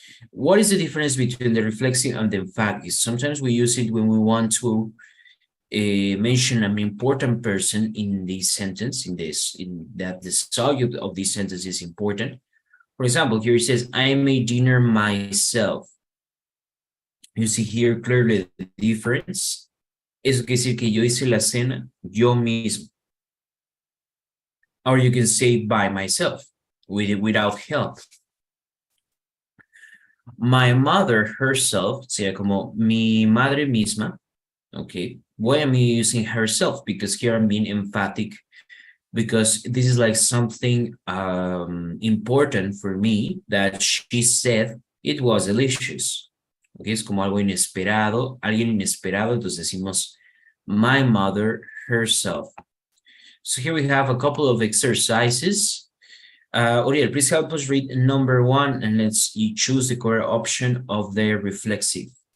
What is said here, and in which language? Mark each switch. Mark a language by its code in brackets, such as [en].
[en] What is the difference between the reflexive and the emphatic? Sometimes we use it when we want to mention an important person in this sentence, in that the subject of this sentence is important. For example, here it says, I made dinner myself. You see here clearly the difference. [es] Eso quiere decir que yo hice la cena yo mismo. [en] Or you can say by myself, without help. My mother herself, [es] sería como mi madre misma. [en] Okay, why am I using herself? Because here I'm being emphatic, because this is like something important for me that she said it was delicious. Okay, [es] es como algo inesperado, alguien inesperado, entonces decimos [en] my mother herself. So here we have a couple of exercises. Uriel, please help us read number 1 and let's choose the correct option of the reflexive.